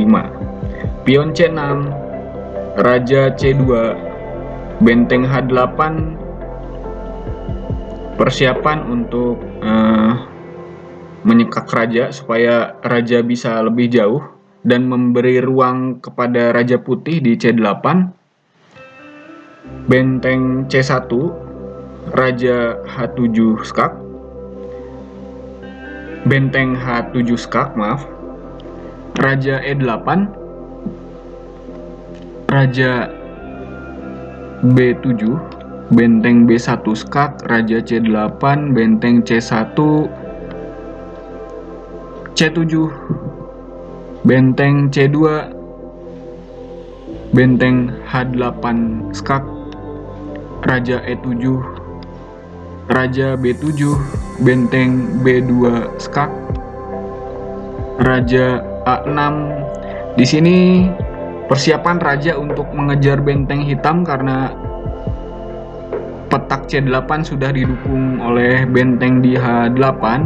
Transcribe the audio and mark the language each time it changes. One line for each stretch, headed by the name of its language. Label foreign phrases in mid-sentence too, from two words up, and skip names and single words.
Indonesian: Pion C6, raja C2, benteng H8 persiapan untuk menyekak raja supaya raja bisa lebih jauh dan memberi ruang kepada raja putih di C8. Benteng C1, raja H7 skak, benteng H7 skak, raja E8, raja B7, benteng B1 skak, raja C8, benteng C1, C7, benteng C2, benteng H8 skak, raja E7, raja B7, benteng B2 skak, raja A6. Di sini persiapan raja untuk mengejar benteng hitam karena petak C8 sudah didukung oleh benteng di H8.